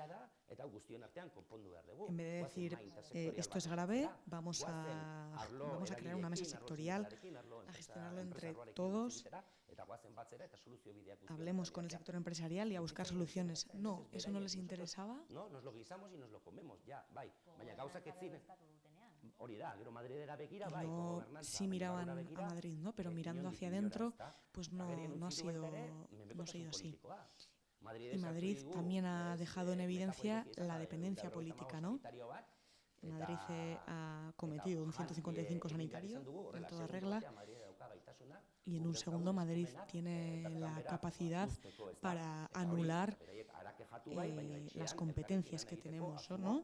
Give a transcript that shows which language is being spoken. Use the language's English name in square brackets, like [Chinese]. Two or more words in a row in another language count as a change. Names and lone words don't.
[Spanish] En vez de decir, esto es grave, vamos a crear una mesa sectorial, a gestionarlo entre todos, hablemos con el sector empresarial y a buscar soluciones. No, eso no les interesaba. No, nos lo guisamos y nos lo comemos, ya, [Basque] bai. Baina gauzak ez ziren. Hori da, gero Madridera begira, bai, [Spanish] gobernanza. Sí miraban a Madrid, ¿no? Pero mirando hacia adentro, pues no ha sido así. Y Madrid también ha dejado en evidencia la dependencia política, ¿no? Madrid ha cometido un 155 sanitario en toda regla y en un segundo Madrid tiene la capacidad para anular las competencias que tenemos, ¿no?